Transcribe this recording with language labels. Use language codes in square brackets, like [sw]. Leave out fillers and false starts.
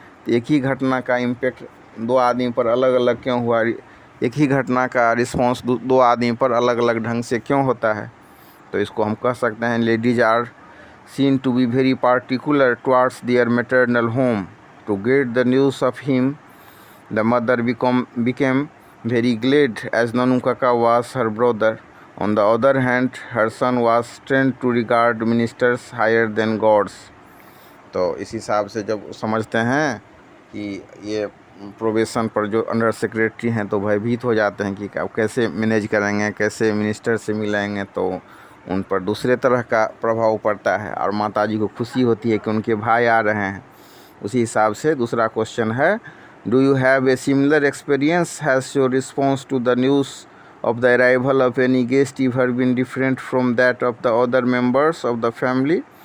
[hi] तो एक ही घटना का इम्पेक्ट दो आदमी पर अलग अलग क्यों हुआ, एक ही घटना का रिस्पॉन्स दो आदमी पर अलग अलग ढंग से क्यों होता है। तो इसको हम कह सकते हैं, [en] Ladies are seen to be very particular towards their maternal home to get the news of him. The mother became very glad as Nanu Kaka was her brother. On the other hand, her son was trained to regard ministers higher than gods. [hi] तो इस हिसाब से जब समझते हैं कि ये probation पर जो अंडर सेक्रेटरी हैं तो भयभीत हो जाते हैं कि अब कैसे मैनेज करेंगे, कैसे मिनिस्टर से मिलाएंगे, तो उन पर दूसरे तरह का प्रभाव पड़ता है। और माताजी को खुशी होती है कि उनके भाई आ रहे हैं। उसी हिसाब से दूसरा क्वेश्चन है, [en] Do you have a similar experience, has your response to the news of the arrival of any guest ever been different from that of the other members of the family।